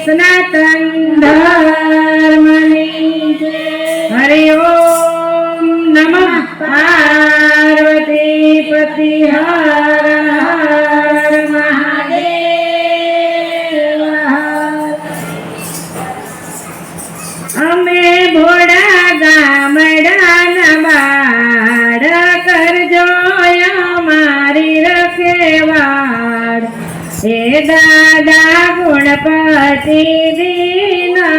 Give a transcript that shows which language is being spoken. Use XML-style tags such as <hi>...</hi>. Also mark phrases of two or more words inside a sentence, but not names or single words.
<hi>सनातन धर्म की जय। हरि ओम नमः पार्वती पति हर हर महादेव हर।</hi> <gu>અમે ભોળા ગામડાના બાળ કરજો અમારી રખેવાળ હે દાદા ગુણપતિ દીન</gu>